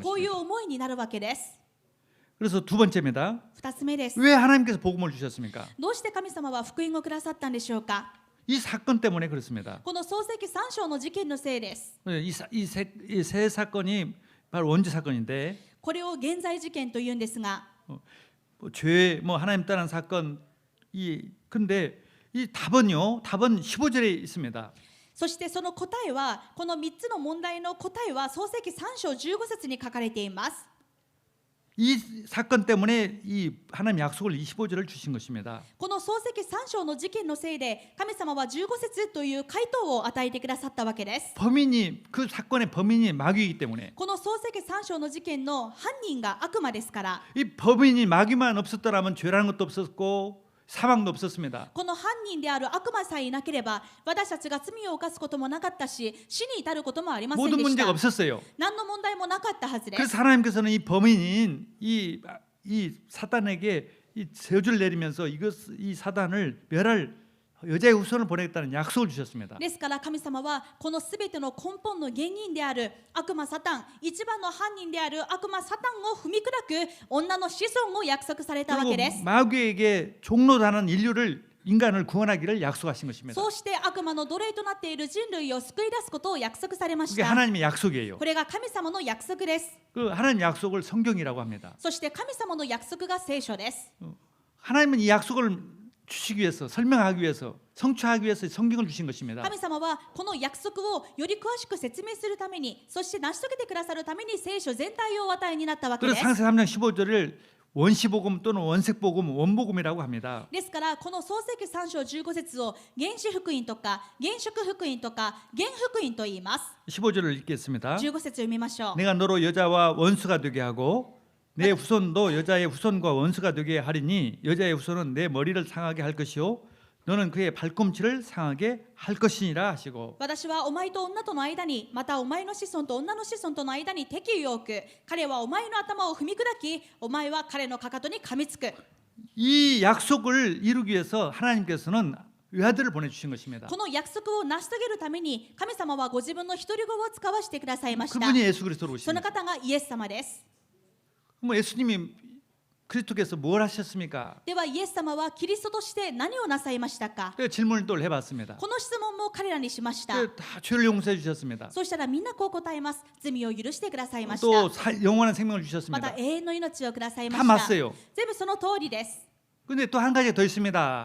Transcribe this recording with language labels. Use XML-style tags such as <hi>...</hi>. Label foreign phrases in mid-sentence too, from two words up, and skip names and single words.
<ja>こういう</ja> <ko>것입니다.</ko> <ja>思いになるわけです。</ja> <ko>그래서 두 번째입니다.</ko> <ja>二つ目です。</ja> <ko>왜 하나님께서 복음을 주셨습니까?</ko> <ja>どうして神様は福音をくださったんでしょうか。</ja> <ko>이 사건 때문에 그렇습니다.</ko> <ja>この創世記3章の事件のせいです。</ja> <ko>이 세 사건이 바로 원죄 사건인데</ko> <ja>これを現在事件というんですが、</ja> <ko>죄, 하나님 떠난 사건 근데 이 답은 15절에 있습니다.</ko> <ja>そしてその答えはこの3つの問題の答えは創世記3章15節に書かれています。</ja> <ko>이 사건 때문에 이 하나님 약속을 25절을 주신 것입니다.</ko> <ja>この漱石3章の事件のせいで神様は15節という回答を与えてくださったわけです。</ja> <ko>범인이 그 사건의 범인이 마귀이기 때문에</ko> <ja>この漱石3章の事件の犯人が悪魔ですから、</ja> <ko>이 범인이 마귀만 없었더라면 죄라는 것도 없었고 사망도 없었습니다.</ko> <ja>この犯人である悪魔さえいなければ私たちが罪を犯すこともなかったし、死に至ることもありませんで</ja> <ko>모든</ko> <ja>し</ja> <ko>문제가</ko> <ja>た。</ja> <ko>없었어요.</ko> <ja>何の問題もなかったはずです。</ja> <ko>그래서 하나님께서는 이 범인인 이 사단에게 이 저주를 내리면서 이 사단을 멸할 여자의 후손을 보내겠다는 약속을 주셨습니다.</ko> <ja>ですから神様はこのすべての根本の原因である悪魔サタン、一番の犯人である悪魔サタンを踏み砕く女の子孫を約束されたわ</ja> <ko>그리고</ko> <ja>けです。</ja> <ko>마귀에게 종로다는 인간을 구원하기를 약속하신 것입니다.</ko> <ja>そうして悪魔の奴隷となっている人類を救い出すことを約束されまし</ja> <ko>그게</ko> <ja>た。</ja> <ko>하나님의 약속이에요.</ko> <ja>これが神様の約束です。</ja> <ko>그 하나님 약속을 성경이라고 합니다.</ko> <ja>そして神様の約束が聖書です。</ja> <ko>하나님은 이 약속을 주시기 위해서 설명하기 위해서 성취하기 위해서 성경을 주신 것입니다.</ko> <ja>神様はこの約束をより詳しく説明するために、そして成し遂げてくださるために聖書全体をお与えになったわけで</ja> <ko>그래서</ko> <ja>す。</ja> <ko>상세 3장 15절을 원시복음 또는 원색복음, 원복음이라고 합니다.</ko> <ja>ですからこの創世記3章15節を原始福音とか原色福音とか原福音と言います。</ja> <ko>15절을 읽겠습니다.</ko> <ja>15 節読みましょう。</ja> <ko>내가 너로 여자와 원수가 되게 하고 내 후손도 여자의 후손과 원수가 되게 하리니 여자의 후손은 내 머리를 상하게 할 것이요 너는 그의 발꿈치를 상하게 할 것이니라 하시고</ko> <ja>私はお前と女との間に、またお前の子孫と女の子孫との間に敵意を置く。彼はお前の頭を踏み砕き、お前は彼のかかとに噛みつく。</ja> <ko>이 약속을 이루기 위해서 하나님께서는 외아들을 보내주신 것입니다.</ko> <ja>この約束を成し遂げるために神様はご自分の一人子を使わせてくださいました。</ja> <ko>그분이 예수 그리스도로</ko> <ja>その</ja> <ko>오십니다.</ko> <ja>方がイエス様です。</ja> <ko>뭐 예수님이 그리스도께서 뭘 하셨습니까?</ko> <ja>ではイエス様はキリストとして何をなさいましたか。</ja> <ko>그 질문을 또 해봤습니다.</ko> <ja>この質問も彼らにしました。</ja> <ko>다 죄를 용서해 주셨습니다.</ko> <ja>そうしたらみんなこう答えます。罪を許してくださいました。</ja> <ko>또 영원한 생명을</ko> <ja>ま</ja> <ko>주셨습니다.</ko> <ja>た永遠の命をくださいま</ja> <ko>다</ko> <ja>した。</ja> <ko>맞어요.</ko> <ja>全部その通りです。</ja> <ko>근데 또 한 가지가 더 있습니다.</ko>